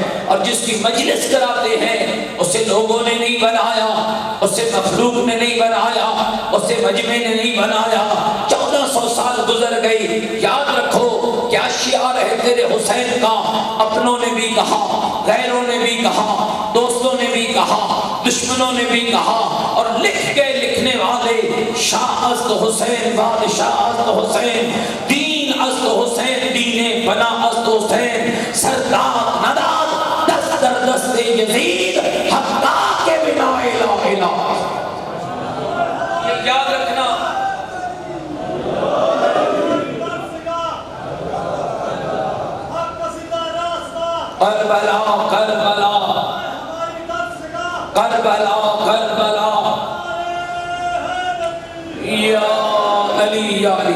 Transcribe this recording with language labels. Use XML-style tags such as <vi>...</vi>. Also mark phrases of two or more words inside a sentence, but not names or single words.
<ur>اور جس کی مجلس کراتے ہیں اسے لوگوں نے نہیں بنایا، اسے مخلوق نے نہیں بنایا، اسے مجمع نے نہیں بنایا۔ 1400 سال گزر گئی، یاد رکھو کیا شعار ہے تیرے حسین کا؟ اپنوں نے بھی کہا، غیروں نے بھی کہا، دوستوں نے بھی کہا، دشمنوں نے بھی کہا، اور لکھ گئے لکھنے والے،</ur> <fa>شاہ است حسین، بادشاہ است حسین، دین است حسین، دین بنا است حسین، سردار نداد دست در دست یزید، حقا کے بنا الہ الہ۔</fa> <ur>یہ یاد رکھنا، کربلا کربلا کربلا کربلا،</ur> <ar>یا علی یا علی۔</ar>